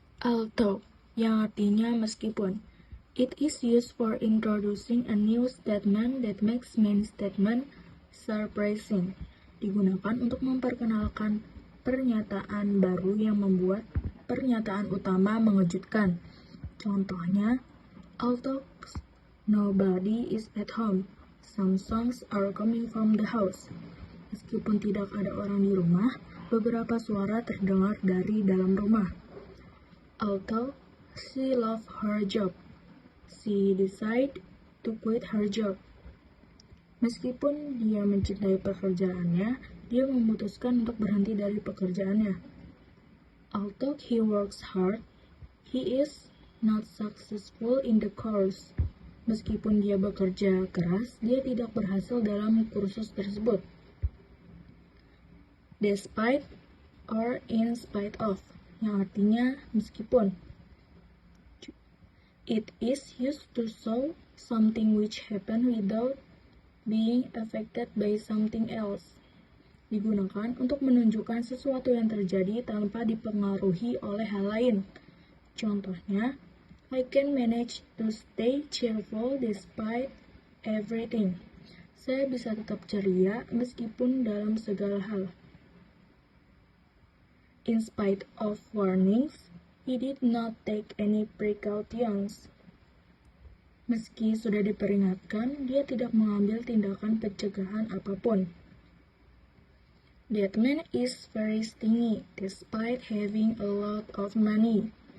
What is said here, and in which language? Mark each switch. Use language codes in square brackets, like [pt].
[en] Although, [id] yang artinya meskipun. [en] It is used for introducing a new statement that makes main statement surprising. [id] Digunakan untuk memperkenalkan pernyataan baru yang membuat pernyataan utama mengejutkan. [en] Contohnya, although nobody is at home, some songs are coming from the house. [id] Meskipun tidak ada orang di rumah, beberapa suara terdengar dari dalam rumah. [en] Although she loved her job, she decided to quit her job. [id] Meskipun dia mencintai pekerjaannya, dia memutuskan untuk berhenti dari pekerjaannya. [en] Although he works hard, he is not successful in the course. [id] Meskipun dia bekerja keras, dia tidak berhasil dalam kursus tersebut. [en] Despite or in spite of, [id] yang artinya meskipun. [en] It is used to show something which happened without being affected by something else. [id] Digunakan untuk menunjukkan sesuatu yang terjadi tanpa dipengaruhi oleh hal lain. [en] Contohnya, I can manage to stay cheerful despite everything. [id] Saya bisa tetap ceria meskipun dalam segala hal. [en] In spite of warnings, he did not take any precautions. [id] Meski sudah diperingatkan, dia tidak mengambil tindakan pencegahan apapun. [en] That man is very stingy despite having a lot of money.